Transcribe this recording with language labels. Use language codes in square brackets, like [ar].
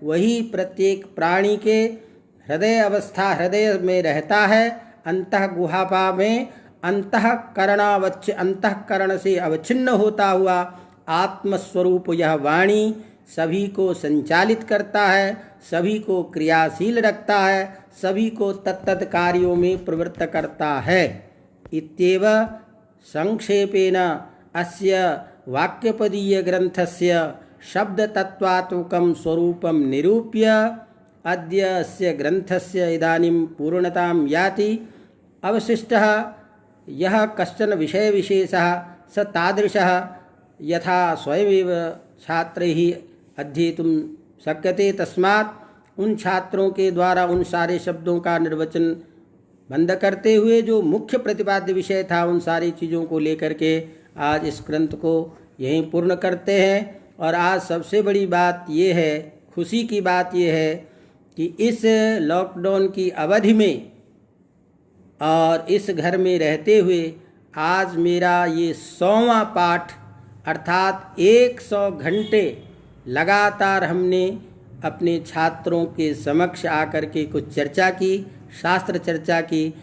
[hi] वही प्रत्येक प्राणी के हृदय अवस्था, हृदय में रहता है, अंतः गुहापा में अंतःकरण से अवच्छिन्न होता हुआ आत्मस्वरूप यह वाणी सभी को संचालित करता है, सभी को क्रियाशील रखता है, सभी को तत्तत् कार्यों में प्रवृत्त करता है। [sa] इत्येव संक्षेपेण अस्य वाक्यपदीय ग्रंथस्य शब्दतत्त्वात्मकं स्वरूपं निरूप्य अद्य अस्य ग्रंथस्य इदानीं पूर्णतां याति। अवशिष्टः यः कश्चन विषयविशेषः स तादृशः यथा स्वयमेव छात्रैः अध्येतुं शक्यते। तस्मात् [hi] उन छात्रों के द्वारा उन सारे शब्दों का निर्वचन बंद करते हुए जो मुख्य प्रतिपाद्य विषय था, उन सारी चीज़ों को लेकर के आज इस ग्रंथ को यहीं पूर्ण करते हैं। और आज सबसे बड़ी बात ये है, खुशी की बात ये है कि इस लॉकडाउन की अवधि में और इस घर में रहते हुए आज मेरा ये 100वां पाठ, अर्थात 100 घंटे लगातार हमने अपने छात्रों के समक्ष आकर के कुछ चर्चा की, शास्त्र चर्चा की।